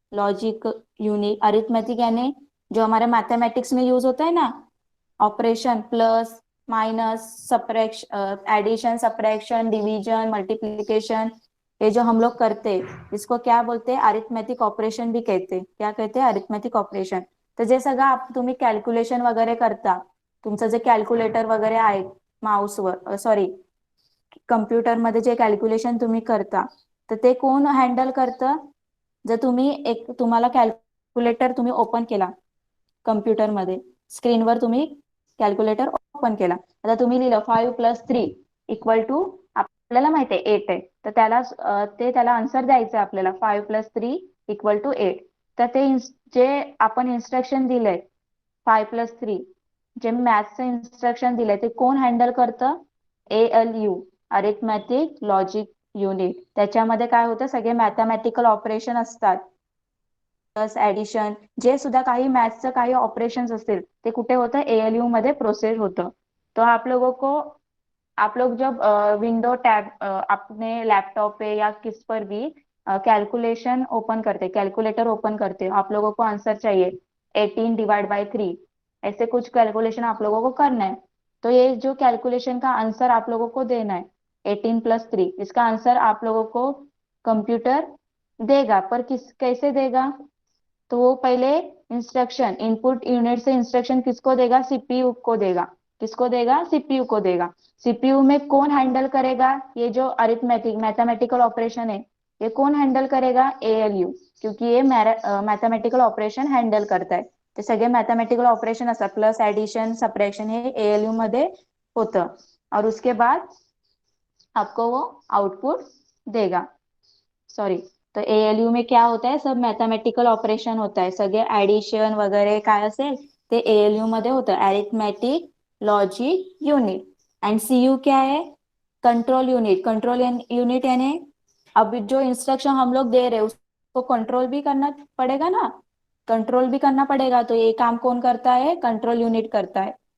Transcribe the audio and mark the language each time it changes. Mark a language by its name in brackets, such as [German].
[Hindi] Logic unit, arithmetic यानी जो हमारे मैथमेटिक्स में यूज होता है ना, operation, plus minus, subtraction, addition, subtraction, division, multiplication, ये जो हम लोग करते हैं इसको क्या बोलते हैं, अरिथमेटिक ऑपरेशन भी कहते हैं. क्या कहते हैं, अरिथमेटिक ऑपरेशन. [Marathi] तर जे सगळं तुम्ही कॅल्क्युलेशन वगैरे करता, तुमचं जे कॅल्क्युलेटर वगैरे आहे माऊसवर, सॉरी कम्प्युटरमध्ये जे कॅल्क्युलेशन तुम्ही करता, तर ते कोण हँडल करतं. जर तुम्हाला कॅल्क्युलेटर तुम्ही ओपन केला कम्प्युटरमध्ये, स्क्रीनवर तुम्ही कॅल्क्युलेटर ओपन केला, आता तुम्ही लिहिलं 5+3 = आपल्याला माहिती आहे 8 आहे, तर त्याला आन्सर द्यायचं आहे आपल्याला, 5+3 = 8. तर जे आपण इन्स्ट्रक्शन दिलंय 5+3, जे मॅथ्सचं इन्स्ट्रक्शन दिलंय ते कोण हँडल करतं, ALU, अरिथमॅटिक लॉजिक युनिट. त्याच्यामध्ये काय होतं, सगळे मॅथमॅटिकल ऑपरेशन असतात, प्लस ऍडिशन, जे सुद्धा काही मॅथ्सचं काही ऑपरेशन्स असतील ते कुठे होतं, ALU मध्ये प्रोसेस होतं. [Hindi] तो आप लोग जब विंडो टैब अपने लैपटॉप पे या किस पर भी कैलकुलेशन ओपन करते, कैलकुलेटर ओपन करते हो, आप लोगों को आंसर चाहिए 18/3, ऐसे कुछ कैलकुलेशन आप लोगों को करना है. तो ये जो कैलकुलेशन का आंसर आप लोगों को देना है 18+3, इसका आंसर आप लोगों को कंप्यूटर देगा, पर कैसे देगा, तो वो पहले इंस्ट्रक्शन इनपुट यूनिट से इंस्ट्रक्शन किसको देगा, CPU को देगा. किसको देगा, CPU को देगा. CPU में कौन हैंडल करेगा, ये जो अरिथमेटिक मैथमेटिकल ऑपरेशन है ये कौन हैंडल करेगा, ALU, क्योंकि ये मैथमेटिकल ऑपरेशन हैंडल करता है. [Marathi] ते सगळे मैथमेटिकल ऑपरेशन असतात, प्लस ऍडिशन सबट्रैक्शन, हे ALU मध्ये होतं. [Hindi] और उसके बाद आपको वो आउटपुट देगा. सॉरी, तो ALU में क्या होता है, सब मैथमेटिकल ऑपरेशन होता है, [Marathi] सगळे ऍडिशन वगैरे काय असेल ते ALU मध्ये होतं, [Hindi] arithmetic logic unit. And CU क्या है, कंट्रोल यूनिट. कंट्रोल यूनिट यानी अब जो इंस्ट्रक्शन हम लोग दे रहे हैं उसको कंट्रोल भी करना पड़ेगा ना, कंट्रोल भी करना पड़ेगा, तो ये काम कौन करता है, कंट्रोल यूनिट करता है.